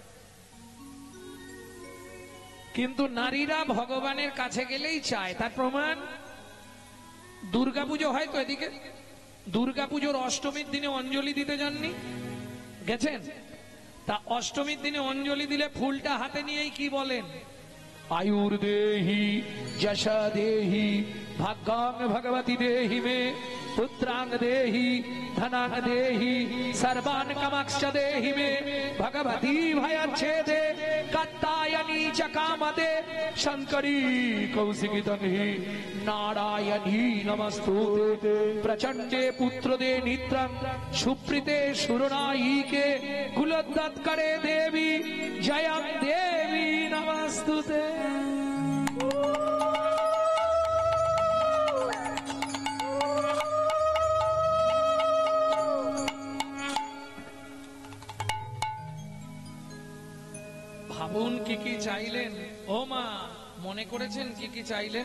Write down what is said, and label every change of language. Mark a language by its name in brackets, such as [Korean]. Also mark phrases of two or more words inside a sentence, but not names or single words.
[Bangla] কিন্তু নারীরা ভগবানের কাছে গেলেই চায়। তার প্রমাণ দুর্গাপুজো হয় তো এদিকে, দুর্গাপুজোর অষ্টমীর দিনে অঞ্জলি দিতে যাননি? গেছেন? তা অষ্টমীর দিনে অঞ্জলি দিলে ফুলটা হাতে নিয়েই কি বলেন? [Sanskrit] आयुर्देहि यशा देहि भाग्यां भगवती देहि मे पुत्रांग देहि धनांग देहि सर्वान् कामांश्च देहि मे भगवती भयच्छेदे कात्यायनी च कामदे शंकरी कौशिकी तन्हि नारायणी नमस्तुते प्रचंडे पुत्रदे नित्रं सुप्रीते सुरनायिके कुलोद्गतकरे देवी जयं देवी नमस्तुते। [Bangla] ভাবুন কি কি চাইলেন ও মা, মনে করেছেন কি কি চাইলেন?